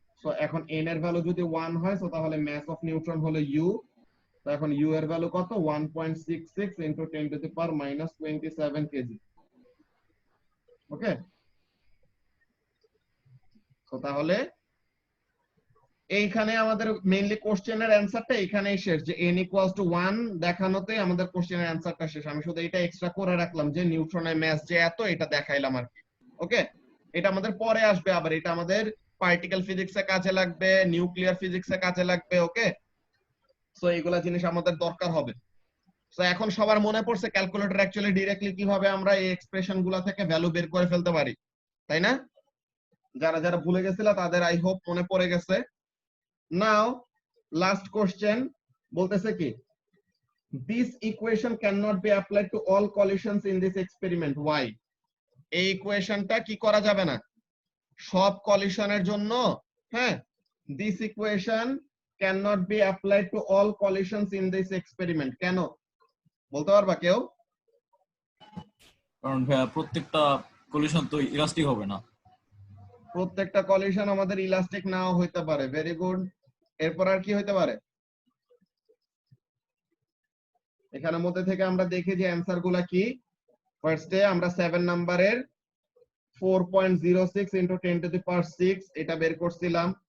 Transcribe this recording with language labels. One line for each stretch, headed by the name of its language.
Bangla: So এখন n এর value যদি 1 হয়, সো তাহলে
English: mass of neutron
Bangla: হলো u। তো এখন u এর ভ্যালু কত, 1.66 into 10 to the power minus 27 kg। Okay, so তাহলে এইখানে আমাদের মেইনলি কোশ্চেনের অ্যানসারটা এখানেই শেষ, যে n ইকুয়ালস টু 1 দেখানোতে আমাদের কোশ্চেনের অ্যানসারটা শেষ। আমি শুধু এটা এক্সট্রা করে রাখলাম যে নিউট্রনের মাস যে এত, এটা দেখাইলাম আর কি। ওকে, এটা আমাদের পরে আসবে, আবার এটা আমাদের পার্টিকেল ফিজিক্সে কাজে লাগবে, নিউক্লিয়ার ফিজিক্সে কাজে লাগবে। ওকে, সো এইগুলা জিনিস আমাদের দরকার হবে। সো এখন সবার মনে পড়ছে ক্যালকুলেটর অ্যাকচুয়ালি ডিরেক্টলি কিভাবে আমরা এই এক্সপ্রেশন গুলা থেকে ভ্যালু বের করে ফেলতে পারি, তাই না? যারা যারা ভুলে গেছিল তাদের আই হোপ মনে পড়ে গেছে। নাও লাস্ট কোশ্চেন বলতেছে কি,
English: this equation cannot be applied to all collisions in this experiment, why?
Bangla: এই ইকুয়েশনটা কি করা যাবে না সব কলিশনের জন্য।
English: হ্যাঁ, this equation cannot be applied to all collisions in this experiment,
Bangla: কেন বলতে পারবা কেউ? কারণ ভাইয়া প্রত্যেকটা কলিশন তো ইলাস্টিক হবে না। প্রত্যেকটা কলিশন আমাদের ইলাস্টিক নাও হইতে পারে। Very good. এরপর আর কি হইতে পারে? এখানের মধ্যে থেকে আমরা দেখি যে অ্যানসার গুলা কি। ফার্স্টে আমরা 7 নাম্বারের 4.06 into 10 to the power 6 এটা বের করছিলাম।